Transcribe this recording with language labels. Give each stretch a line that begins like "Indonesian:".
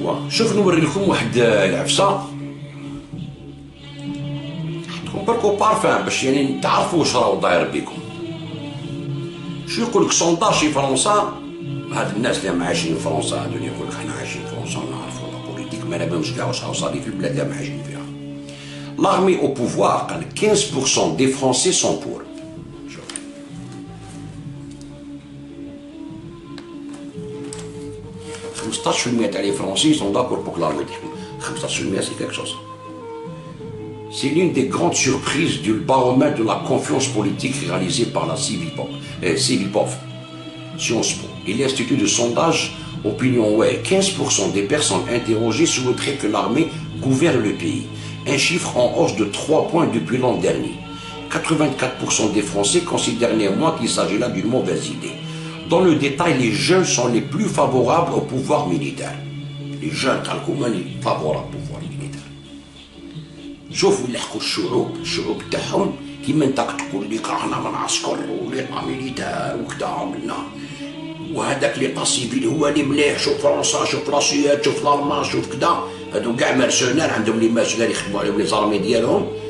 Arabic: شوف نوري لكم واحد العفسه، نحطكم بركو بارفان باش يعني تعرفوا واش راهو داير بكم. شو يقول لك سونداج في فرنسا، هاد الناس اللي ما عايشين في فرنسا هادو اللي يقول لك حنا عايشين في فرنسا ونعرفوا لا بوليتيك، ما نبانوش كاع واش راهو صاري في البلاد اللي ما عايشين فيها.
French: l'armée au pouvoir
Arabic: قال
French: 15% des Français sont pour.
Arabic: شوف 15% تاع لي فرونسي
French: sont d'accord pour que l'armée
Arabic: تحكم،
French: 15% c'est quelque chose. C'est l'une des grandes surprises du baromètre de la confiance politique réalisé par la Civipov, Sciences Po et l'Institut de sondage Opinion, ouais, 15% des personnes interrogées souhaiteraient que l'armée gouverne le pays. Un chiffre en hausse de 3 points depuis l'an dernier. 84% des Français considèrent néanmoins qu'il s'agit là d'une mauvaise idée. Dans le détail, les jeunes sont les plus favorables au pouvoir militaire. Les jeunes, favorables au pouvoir militaire.
Arabic: شوفوا اللي حكوا الشعوب تاعهم كيما انت تقول لي كرهنا من عسكر وليطا ميليتار وكذا عملنا وهذاك ليطا سيفيل هو اللي مليح. شوف فرنسا، شوف لاسويد، شوف الالمان، شوف كذا. هادو كاع مرسونار عندهم لي مرسونار يخدموا عليهم لي زارمي ديالهم.